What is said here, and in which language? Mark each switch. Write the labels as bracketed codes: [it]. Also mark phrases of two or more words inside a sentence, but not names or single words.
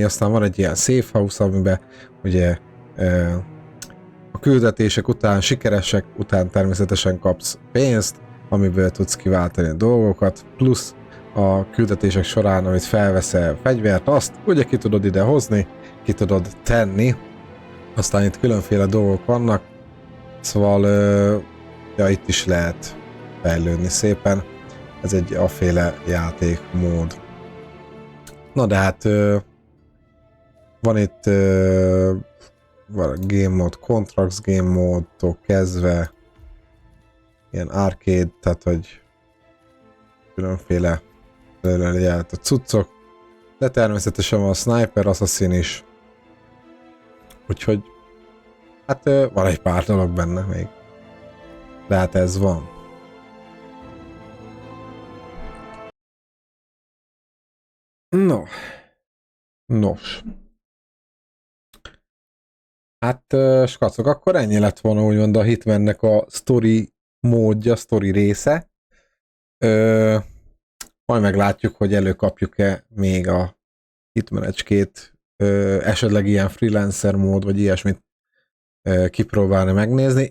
[hu] Aztán van egy ilyen [en] safe house, [hu] amiben ugye a küldetések után, sikeresek után természetesen kapsz pénzt, amiből tudsz kiváltani a dolgokat, plusz a küldetések során, amit felveszel fegyvert, azt ugye ki tudod ide hozni, ki tudod tenni, aztán itt különféle dolgok vannak, szóval ja, itt is lehet fejlődni szépen, ez egy aféle játékmód. Na de hát Van itt [en] game mode, contracts game mode- [hu] tól kezdve ilyen arcade, tehát hogy különféle a cuccok, de természetesen van a [en] sniper, assassin [hu] is. Úgyhogy hát van egy pár dolog benne még. De hát ez van. No. Nos. Hát, skacok, akkor ennyi lett volna úgymond a Hitmannek a story módja, story része. Majd meglátjuk, hogy előkapjuk-e még a Hitman egy-két esetleg ilyen freelancer mód, vagy ilyesmit kipróbálni, megnézni.